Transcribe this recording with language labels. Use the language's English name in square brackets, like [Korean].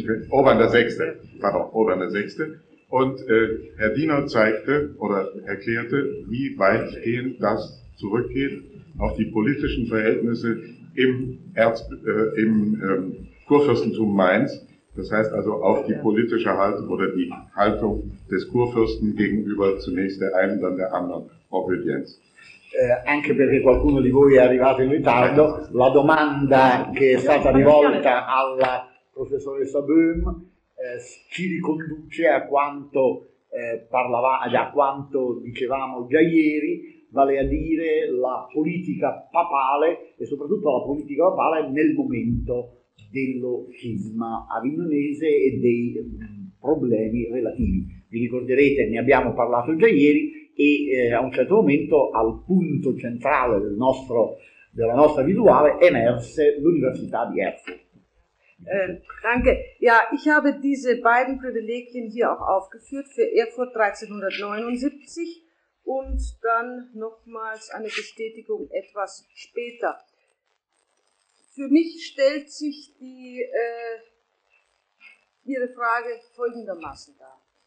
[German] Urban der VI. Und Herr Diener zeigte oder erklärte, wie weitgehend das zurückgeht auf die politischen Verhältnisse im Kurfürstentum Mainz, das heißt also auf die politische Haltung oder die Haltung des Kurfürsten gegenüber zunächst der einen, dann der anderen Obedienz. [Italian] Anche perché qualcuno di voi è arrivato in ritardo, la domanda che è stata rivolta alla professoressa Böhm ci riconduce a quanto dicevamo già ieri, vale a dire la politica papale e soprattutto la politica papale nel momento dello scisma avignonese e dei problemi relativi. Vi ricorderete, ne abbiamo parlato già ieri e a un certo momento al punto centrale della nostra visuale emerse l'Università di Erfurt. [German] Danke. Ja, ich habe diese beiden Privilegien hier auch aufgeführt für Erfurt 1379 und dann nochmals eine Bestätigung etwas später. Für mich stellt sich die Ihre Frage folgendermaßen dar.